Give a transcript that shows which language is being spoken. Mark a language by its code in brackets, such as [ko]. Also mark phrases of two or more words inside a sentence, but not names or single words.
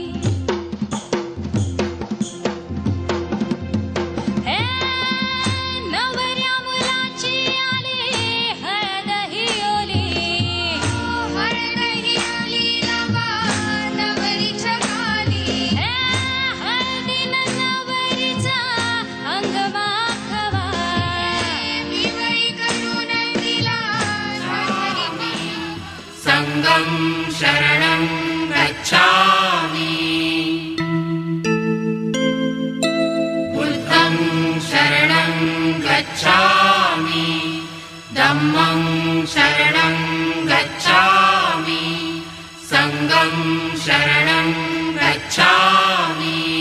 [mr] नवऱ्या मुलाची आली हळद ही ओली, हळद ही ओली लावा नवरीच्या गाली. हळदीनं नवरीचा अंग वाखवा, पिवळी करून दिला [pi] संगम शरणं गच्छामि, बुद्धं शरणं गच्छामि, धम्मं शरणं गच्छामि, संगं शरणं गच्छामि.